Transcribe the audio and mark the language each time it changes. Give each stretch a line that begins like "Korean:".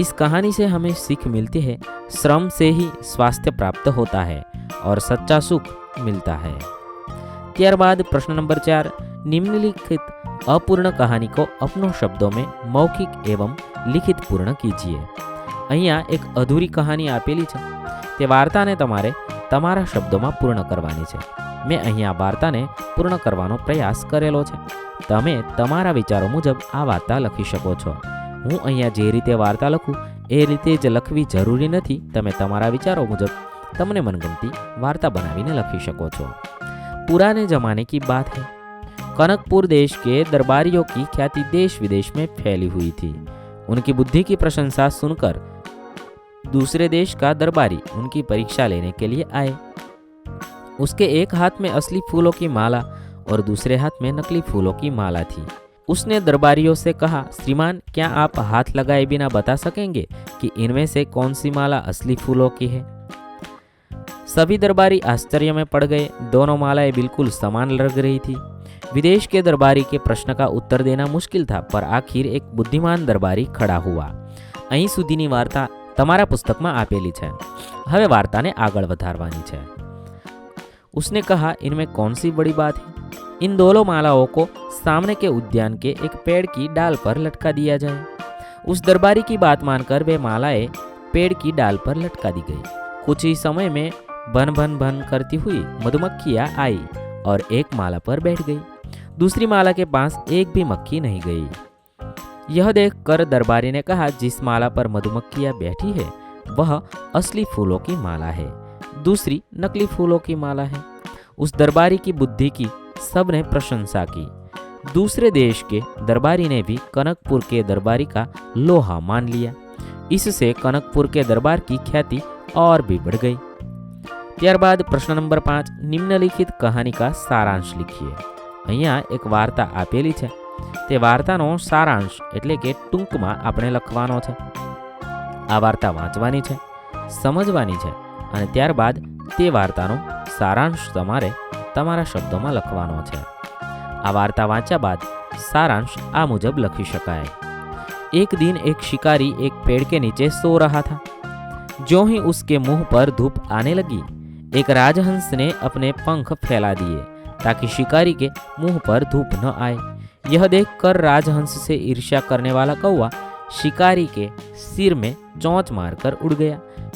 Hindi: इस कहानी से हमें सीख मिलती है, श्रम से ही स्वास्थ्य प्राप्त होता है और सच्चा सुख मिलता है।
Gujarati: ત્યારબાદ પ્રશ્ન નંબર 4,
Hindi: निम्नलिखित अपूर्ण कहानी को अपनों शब्दों में मौखिक एवं लिखित पूर्ण कीजिए।
Gujarati: અહીંયા એક અધૂરી કહાની આપેલી છે, તે વાર્તાને તમારે તમારા શબ્દોમાં પૂર્ણ કરવાની છે। મેં અહીંયા વાર્તાને પૂર્ણ કરવાનો પ્રયાસ કરેલો છે। તમે તમારા વિચારો મુજબ આ વાર્તા લખી શકો છો। હું અહીંયા જે રીતે વાર્તા લખું એ રીતે જ લખવી જરૂરી નથી। તમે તમારા વિચારો મુજબ તમને મનગમતી વાર્તા બનાવીને લખી શકો છો।
Hindi: पुराने जमाने की बात है। कनकपुर देश के दरबारियों की ख्याति देश विदेश में फैली हुई थी। उनकी बुद्धि की प्रशंसा सुनकर दूसरे देश का दरबारी उनकी परीक्षा लेने के लिए आए। उसके एक हाथ में असली फूलों की माला और दूसरे हाथ में नकली फूलों की माला थी। उसने दरबारियों से कहा, श्रीमान, क्या आप हाथ लगाए बिना बता सकेंगे कि इनमें से कौन सी माला असली फूलों की है? सभी दरबारी आश्चर्य में पड़ गए। दोनों मालाएं बिल्कुल समान लग रही थी। विदेश के दरबारी के प्रश्न का उत्तर देना मुश्किल था, पर आखिर एक बुद्धिमान दरबारी खड़ा हुआ।
Gujarati: અહીં સુધીની વાર્તા તમારા પુસ્તકમાં આપેલી છે। હવે વાર્તાને આગળ વધારવાની છે।
Hindi: उसने कहा, इनमें कौन सी बड़ी बात है? इन दोनों मालाओं को सामने के उद्यान के एक पेड़ की डाल पर लटका दिया जाए। उस दरबारी की बात मानकर वे मालाएं पेड़ की डाल पर लटका दी गई। कुछ ही समय में भन भन भन करती हुई मधुमक्खियां आई और एक माला पर बैठ गई। दूसरी माला के पास एक भी मक्खी नहीं गई। यह देखकर दरबारी ने कहा, जिस माला पर मधुमक्खियां बैठी है वह असली फूलों की माला है, दूसरी नकली फूलों की माला है। उस दरबारी की बुद्धि की सबने प्रशंसा की। दूसरे देश के दरबारी ने भी कनकपुर के दरबारी का लोहा मान लिया। इससे कनकपुर के दरबार की ख्याति और भी बढ़ गई।
Gujarati: ત્યારબાદ પ્રશ્ન નંબર 5, નિમ્નલિખિત કહાની કા સારાંશ लिखिए। અહીંયા એક વાર્તા આપેલી છે, તે વાર્તાનો સારાંશ એટલે કે ટૂંકમાં આપણે લખવાનો છે। આ વાર્તા વાંચવાની છે, સમજવાની છે અને ત્યારબાદ તે વાર્તાનો સારાંશ તમારે તમારા શબ્દોમાં લખવાનો છે। આ વાર્તા વાંચ્યા બાદ સારાંશ આ મુજબ લખી શકાય।
Hindi: एक दिन एक शिकारी एक पेड़ के नीचे सो रहा था। ज्यों ही उसके मुंह पर धूप आने लगी, एक राजहंस ने अपने पंख फैला दिए ताकि शिकारी के मुंह पर धूप न आए। यह देखकर राजहंस से ईर्ष्या करने वाला कौवा शिकारी के सिर में चोंच मारकर उड़ गया।